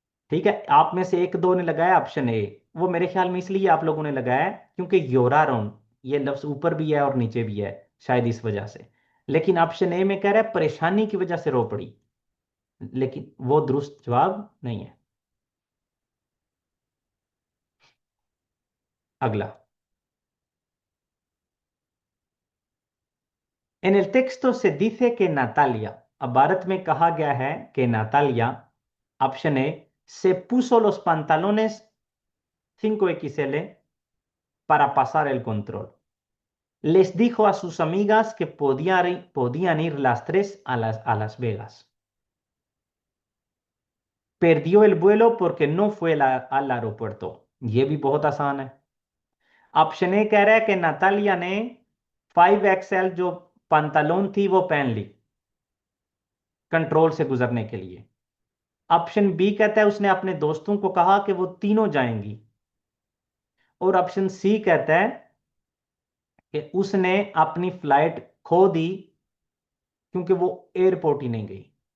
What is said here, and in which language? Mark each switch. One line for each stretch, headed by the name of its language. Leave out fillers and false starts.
Hindi: ठीक है, आप में से एक दो ने लगाया ऑप्शन ए, वो मेरे ख्याल में इसलिए आप लोगों ने लगाया है क्योंकि योरारोन ये लफ्ज ऊपर भी है और नीचे भी है, शायद इस वजह से। लेकिन ऑप्शन ए में कह रहा है परेशानी की वजह से रो पड़ी, लेकिन वो दुरुस्त जवाब नहीं है।
Spanish: अगला, en el texto se dice que Natalia,
Hindi: अब भारत में कहा गया है कि Natalia,
Spanish: ऑप्शन ए se puso los pantalones 5XL para pasar el control, les dijo a sus amigas que podían ir las tres a Las Vegas, perdió el vuelo porque no fue al aeropuerto।
Hindi: ये भी बहुत आसान है। Option A कह रहा है कि Natalia ने 5XL जो पंतलोन थी वो पहन ली कंट्रोल से गुजरने के लिए। ऑप्शन बी कहता है उसने अपने दोस्तों को कहा कि वो तीनों जाएंगी, और ऑप्शन सी कहता है कि उसने अपनी फ्लाइट खो दी क्योंकि वो एयरपोर्ट ही नहीं गई।